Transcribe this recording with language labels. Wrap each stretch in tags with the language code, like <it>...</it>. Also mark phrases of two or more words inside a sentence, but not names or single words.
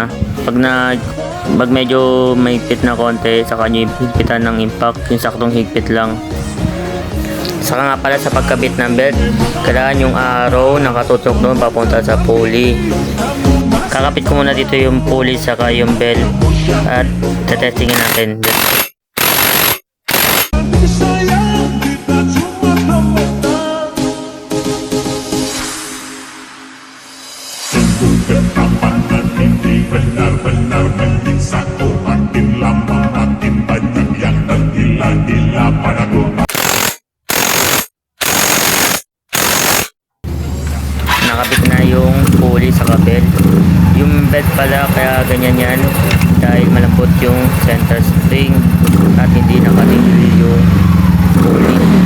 <tl>Pag medyo mahigpit na konti, saka nyo higpitan ng impact, yung saktong higpit lang. Saka nga pala sa pagkabit ng belt, kailangan yung arrow nakatutok doon papunta sa pulley. Kakapit ko muna dito yung pulley saka yung belt at tetestingin natin.</tl> <id>benar-benar menggisa ku, makin lama makin banyak yang tergila-gila padaku.</id> <tl>Nakabit na yung pulley sa belt. Yung belt pala kaya ganyan yan dahil malambot yung center spring at hindi nakatingin yung pulley.</tl>